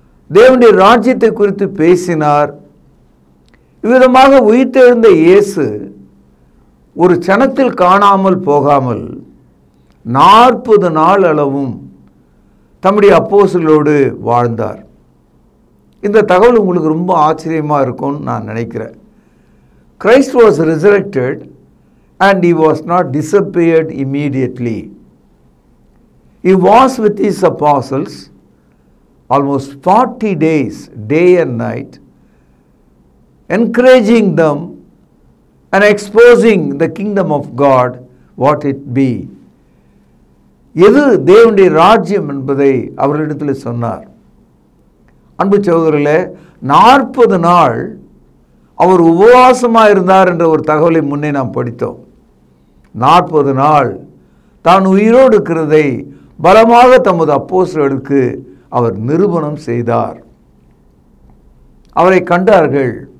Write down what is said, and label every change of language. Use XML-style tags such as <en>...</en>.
<ta>தேவனுடைய ராஜ்யத்தை குறித்து பேசினார். இவ்விதமாக உயிர்த்தெழுந்த இயேசு ஒரு சனத்தில் காணாமல் போகாமல் 40 நாள் அளவும் தம்முடைய அப்போஸ்தலரோடு வாழ்ந்தார். இந்த தகவல் உங்களுக்கு ரொம்ப ஆச்சரியமாக இருக்கும்னு நான் நினைக்கிறேன்.</ta> <en>Christ was resurrected and he was not disappeared immediately. He was with his apostles almost 40 days, day and night, encouraging them and exposing the kingdom of God, what it be.</en> <ta>எது தேவனுடைய ராஜ்யம் என்பதை அவர்களிடத்தில் சொன்னார். அன்பு சகோதரர்களே, 40 நாள் அவர் உபவாசமாக இருந்தார் என்ற ஒரு தகவலை முன்னே நாம் படித்தோம். 40 நாள் தான் உயிரோடு இருக்கிறதை பலமாக தமது அப்போஸ்தலர்களுக்கு அவர் நிரூபணம் செய்தார். அவரை கண்டார்கள்.</ta>